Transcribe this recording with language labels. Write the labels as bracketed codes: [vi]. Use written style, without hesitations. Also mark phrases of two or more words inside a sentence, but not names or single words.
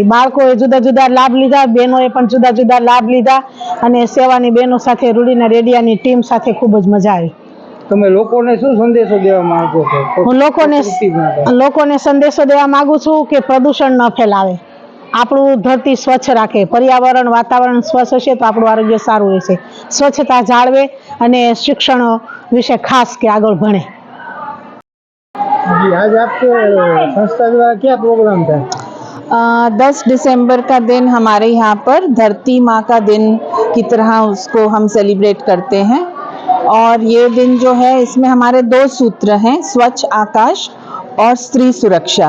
[gu] બાળકોએ જુદા જુદા લાભ લીધા, બહેનોએ પણ જુદા જુદા લાભ લીધા અને સેવાની બહેનો સાથે રૂડીના રેડિયાની ટીમ સાથે ખૂબ જ મજા આવી। તમે લોકોને શું સંદેશો દેવા માંગો છો? હું લોકોને સંદેશો દેવા માંગુ છું કે પ્રદૂષણ ન ફેલાવે, આપણું ધરતી સ્વચ્છ રાખે, પર્યાવરણ વાતાવરણ સ્વચ્છ હશે તો આપણું આરોગ્ય સારું રહેશે। સ્વચ્છતા જાળવે અને શિક્ષણ વિશે ખાસ કે આગળ ભણે। [hi] आज आपके संस्था द्वारा क्या प्रोग्राम था? 10 दिसंबर का दिन हमारे यहाँ पर धरती माँ का दिन की तरह उसको हम सेलिब्रेट करते हैं और ये दिन जो है इसमें हमारे 2 सूत्र हैं, स्वच्छ आकाश और स्त्री सुरक्षा।